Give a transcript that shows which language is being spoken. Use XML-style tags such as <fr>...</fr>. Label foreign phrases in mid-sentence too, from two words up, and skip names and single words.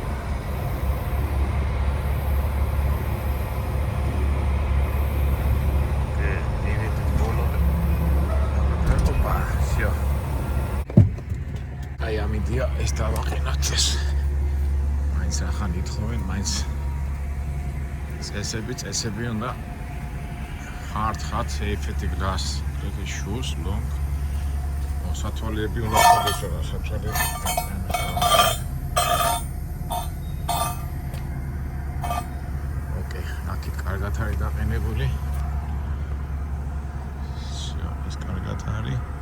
<ka>აი ამიდია ეს დავაყენოთ ეს. მაინც ახან ითხოვენ, მაინც წესები უნდა</ka> <en>hard hat safety glass, pretty shoes, long.</en> <ka>სათვალეები უნდა ხდეს რა, სათვალეები. ოკეი, აქეთ კარგად არის დაყენებული. ეს კარგად არის.</ka>